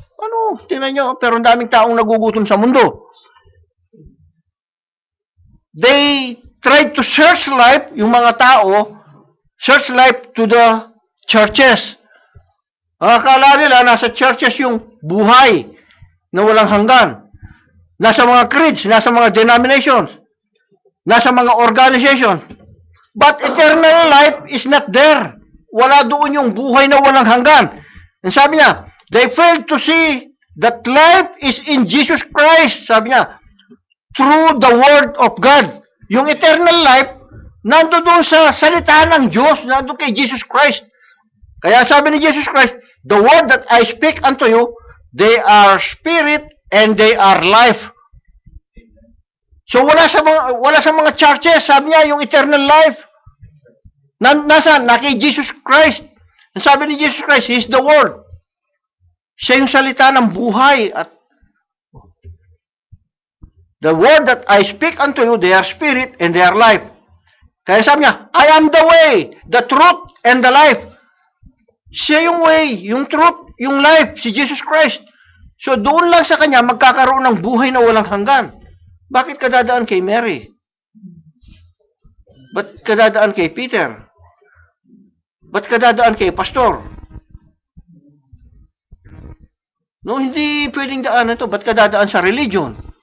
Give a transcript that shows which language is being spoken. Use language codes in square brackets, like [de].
[tl] Ano, tingnan nyo, pero ang daming taong nagugutom sa mundo. [en] They tried to search life, [tl] yung mga tao, [en] search life to the churches. [tl] Ang akala nila, nasa churches yung buhay na walang hanggan. Nasa mga creeds, nasa mga denominations, nasa mga organizations. [en] But eternal life is not there. [tl] Wala doon yung buhay na walang hanggan. [en] And [tl] sabi niya, [en] they failed to see that life is in Jesus Christ. [tl] Sabi niya, [en] through the Word of God. [tl] Yung eternal life, nando doon sa salita ng Diyos, nando kay Jesus Christ. Kaya sabi ni [en] Jesus Christ, the word that I speak unto you, they are spirit and they are life. [tl] So wala sa mga churches, sabi niya, yung eternal life. Nasaan? Na kay Jesus Christ. Ang sabi ni Jesus Christ, [en] He is the Word. [tl] Siya yung salita ng buhay. [en] At the word that I speak unto you, they are spirit and they are life. [tl] Kaya sabi niya, [en] I am the way, the truth, and the life. [tl] Siya yung way, yung truth, yung life, si Jesus Christ. So doon lang sa Kanya magkakaroon ng buhay na walang hanggan. Bakit ka dadaan kay Mary? Ba't ka dadaan kay Peter? Ba't ka dadaan kay Pastor? No, hindi pwedeng daanan ito. Ba't ka dadaan sa religion?